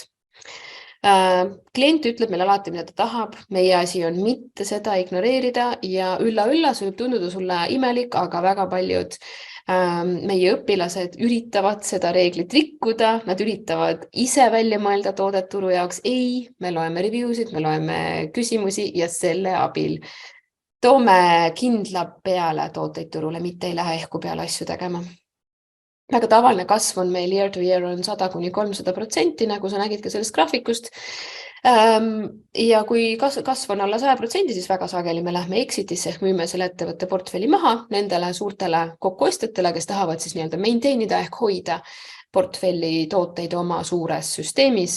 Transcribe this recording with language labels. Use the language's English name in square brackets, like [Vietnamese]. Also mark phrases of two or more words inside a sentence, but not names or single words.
[Estonian] Klient ütleb meile alati, mida ta tahab, meie asi on mitte seda ignoreerida ja ülla, see võib tunduda sulle imelik, aga väga paljud meie õpilased üritavad seda reeglit rikkuda, nad üritavad ise välja mõelda toodet turu jaoks. Ei, me loeme review'sid, me loeme küsimusi ja selle abil toome kindla peale tooteid turule, mitte ei lähe ehku peale asju tegema. Väga tavaline kasv on meil [English] year to year [Estonian] on 100–300%, nagu sa nägid ka sellest graafikust. Ja kui kasv on alla 100%, siis väga sageli me lähme exitisse ehk müüme selle ettevõtte portfelli maha nendele suurtele kokkuostjatele, kes tahavad siis nii-öelda maintainida ehk hoida portfelli tooteid oma suures süsteemis.